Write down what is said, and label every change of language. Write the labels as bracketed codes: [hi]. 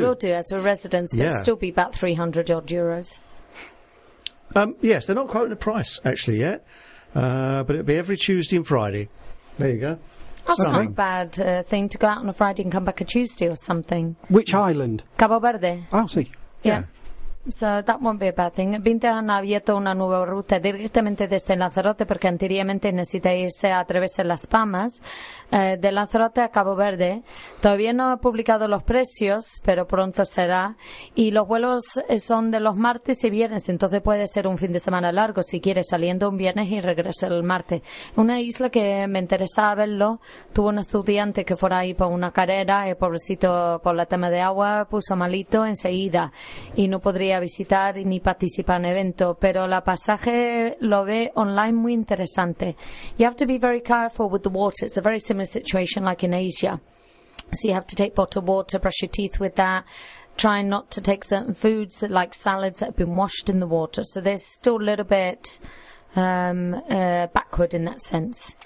[en] We will do as a residence, but it'll still be about 300-odd euros. Yes, they're not quoting the price, actually, yet. But it'll be every Tuesday and Friday. There you go. That's not a bad thing to go out on a Friday and come back a Tuesday or something. Which island? Cabo Verde. [es] Oh, sí. [en] Yeah. So that won't be a bad thing. [es] 20 han abierto una nueva ruta directamente desde Lanzarote, porque anteriormente necesita irse a través de Las Palmas, de Lanzarote a Cabo Verde. Todavía no ha publicado los precios, pero pronto será. Y los vuelos son de los martes y viernes, entonces puede ser un fin de semana largo si quieres, saliendo un viernes y regresa el martes. Una isla que me interesaba verlo, tuvo un estudiante que fuera ahí por una carrera, el pobrecito por la tema de agua puso malito enseguida y no podría a visitar ni participar en evento, pero la pasaje lo ve online muy interesante. [en] You have to be very careful with the water. It's a very similar situation like in Asia. So you have to take bottled water, brush your teeth with that, try not to take certain foods like salads that have been washed in the water. So there's still a little bit backward in that sense.